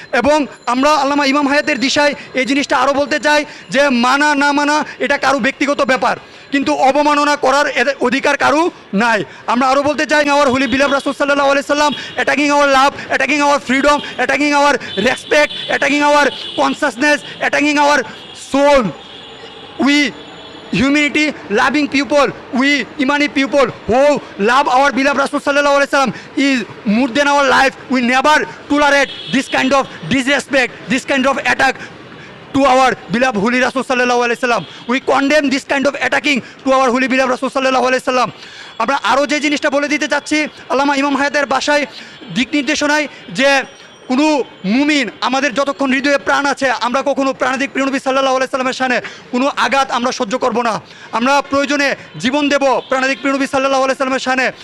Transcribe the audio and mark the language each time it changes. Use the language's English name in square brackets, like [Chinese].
[Bangla] এবং আমরা আল্লামা ইমাম হায়াতের দিশায় এই জিনিসটা আরও বলতে চাই যে মানা না মানা এটা কারো ব্যক্তিগত ব্যাপার, কিন্তু অবমাননা করার অধিকার কারো নাই। আমরা আরও বলতে চাই [English] Our holy beloved রাসূল সাল্লাল্লাহু আলাইহি সাল্লাম, attacking our love, attacking our freedom, attacking our respect, attacking our consciousness, attacking our soul. We humanity loving people, we Imani people who love our beloved Rasul sallallahu alaihi wasallam is more than our life. We never tolerate this kind of disrespect, this kind of attack to our beloved holy Rasul sallallahu alaihi wasallam. We condemn this kind of attacking to our holy beloved Rasul sallallahu alaihi wasallam. [Bangla] আমরা আরও যে জিনিসটা বলে দিতে চাচ্ছি আল্লামা ইমাম হায়াতের ভাষায়, দিক নির্দেশনায়, যে কোনো মুমিন আমাদের যতক্ষণ হৃদয়ে প্রাণ আছে আমরা কখনো প্রাণাদিক প্রিয় নবী সাল্লাল্লাহু আলাইহি সাল্লামের শানে কোনো আঘাত আমরা সহ্য করব না। আমরা প্রয়োজনে জীবন দেব প্রাণাদিক প্রিয় নবী সাল্লাল্লাহু আলাইহি সাল্লামের শানে।